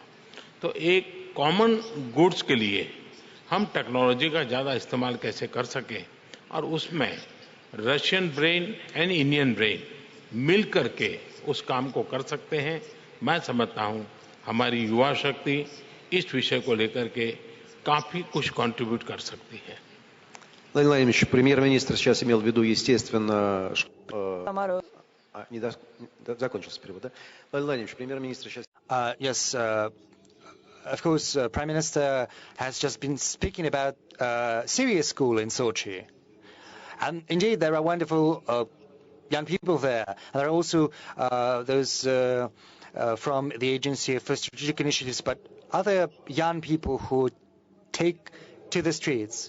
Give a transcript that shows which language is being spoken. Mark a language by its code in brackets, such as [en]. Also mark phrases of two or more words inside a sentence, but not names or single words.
[hi] तो एक [en] common goods [hi] के लिए हम टेक्नोलॉजी का ज़्यादा इस्तेमाल कैसे कर सकें और उसमें [en] Russian brain and Indian brain [hi] मिल करके उस काम को कर सकते हैं। मैं समझता हूं हमारी युवा शक्ति इस विषय को लेकर के काफी कुछ कंट्रीब्यूट कर सकती है। [ru] Владимир Владимирович, премьер-министр сейчас имел в виду, естественно, закончился перевод, да? Владимир Владимирович, премьер-министр сейчас... [en] Yes, of course, Prime Minister has just been speaking about Syria School in Sochi. And indeed, there are wonderful young people there. And there are also those from the Agency for Strategic Initiatives, but other young people who take to the streets.